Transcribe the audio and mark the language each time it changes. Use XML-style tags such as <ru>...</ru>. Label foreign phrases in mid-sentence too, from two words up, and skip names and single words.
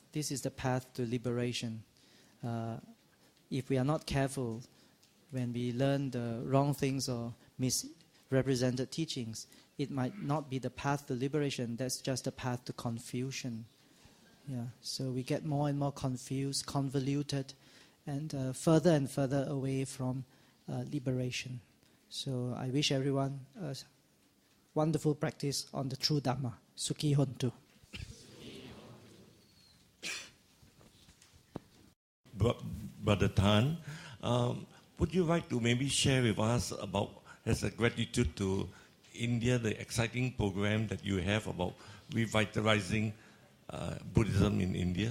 <en>This is the path to liberation. If we are not careful, when we learn the wrong things or misrepresented teachings, it might not be the path to liberation. That's just the path to confusion. Yeah. So we get more and more confused, convoluted, and further away from liberation. So I wish everyone a wonderful practice on the true Dhamma.</en> <pi>Sukhi hontu.</pi> <en>Brother Tan, would you like to maybe share with us about, as a gratitude to India, the exciting program that you have about revitalizing Buddhism in India?</en>